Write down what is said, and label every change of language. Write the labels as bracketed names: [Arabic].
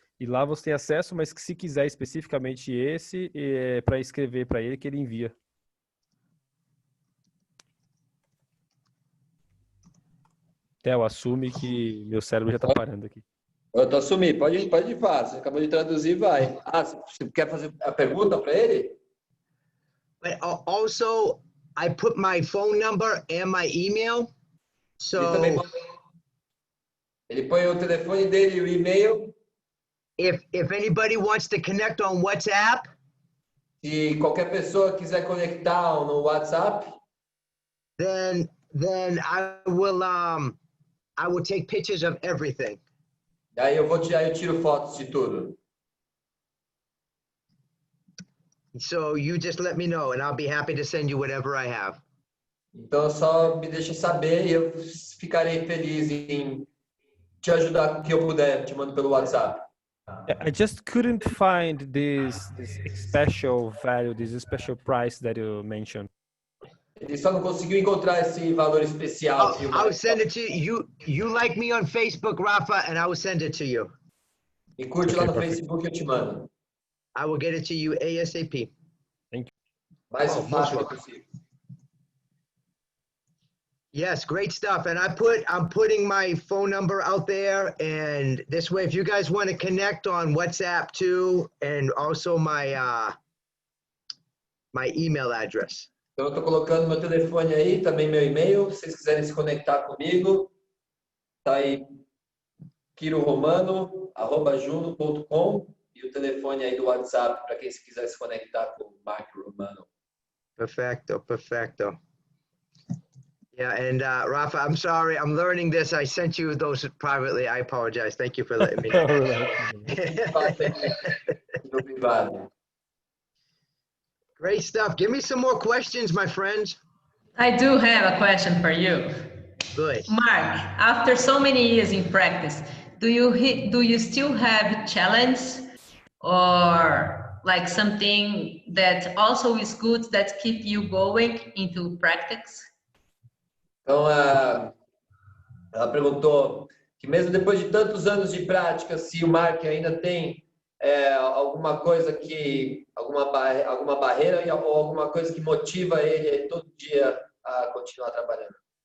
[Portuguese] E lá você tem acesso, mas que se quiser especificamente esse, para escrever para ele, que ele envia. Theo, assume que meu cérebro já está parando aqui. Eu tô assumindo, pode ir fácil. Você acabou de traduzir, vai. Você quer fazer a pergunta para ele? [English] But also, I put my phone number and my email. So [Portuguese] ele põe o telefone dele e o e-mail. [English] If anybody wants to connect on WhatsApp, [Portuguese] se qualquer pessoa quiser conectar no WhatsApp, [English] then I will take pictures of everything. [Portuguese] Daí eu tiro fotos de tudo. [English] So you just let me know and I'll be happy to send you whatever I have. [Portuguese] Então só me deixa saber e eu ficarei feliz em te ajudar com o que eu puder, te mando pelo WhatsApp. [English] I just couldn't find this special value, this special price that you mentioned. [Portuguese] Ele só não conseguiu encontrar esse valor especial. [English] I'll send it to you. You like me on Facebook, Rafa, and I will send it to you. E curte lá no Facebook, eu te mando. I will get it to you ASAP. Thank you. [Portuguese] Mais fácil possível. [English] Yes, great stuff. And I'm putting my phone number out there, and this way, if you guys want to connect on WhatsApp too, and also my email address. [Portuguese] Então, eu estou colocando meu telefone aí, também meu e-mail. Se vocês quiserem se conectar comigo, tá aí quiroromano@juno.com e o telefone aí do WhatsApp para quem se quiser se conectar com o Mark Romano. [Spanish] Perfecto. [English] Yeah, and Rafa, I'm sorry, I'm learning this. I sent you those privately. I apologize. Thank you for letting me know. Great stuff. Give me some more questions, my friends. I do have a question for you. Good. Mark, after so many years in practice, do you still have challenges or like something that also is good that keep you going into practice? [Portuguese] Então, ela perguntou que mesmo depois de tantos anos de prática, se o Mark ainda tem alguma coisa alguma barreira ou alguma coisa que motiva ele todo dia a continuar trabalhando.